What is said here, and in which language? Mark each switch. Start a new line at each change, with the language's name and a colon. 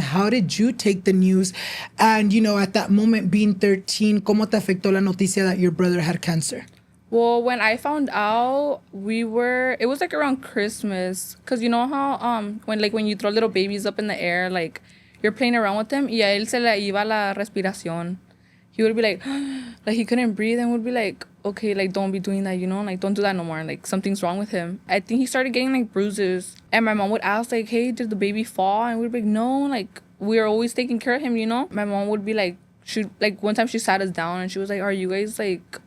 English: How did you take the news? And, you know, at that moment, being 13,
Spanish: ¿cómo te afectó la noticia
English: that your brother had cancer? Well, when I found out, it was like around Christmas. Cause you know how, when you throw little babies up in the air, like you're playing around with him,
Spanish: y a él se le iba la respiración.
English: He would be like he couldn't breathe, and would be like, okay, like, don't be doing that, you know, like, don't do that no more, like, something's wrong with him. I think he started getting, like, bruises, and my mom would ask, like, hey, did the baby fall? And we'd be like, no, like, we're always taking care of him, you know. My mom would be like, one time she sat us down and she was like, are you guys like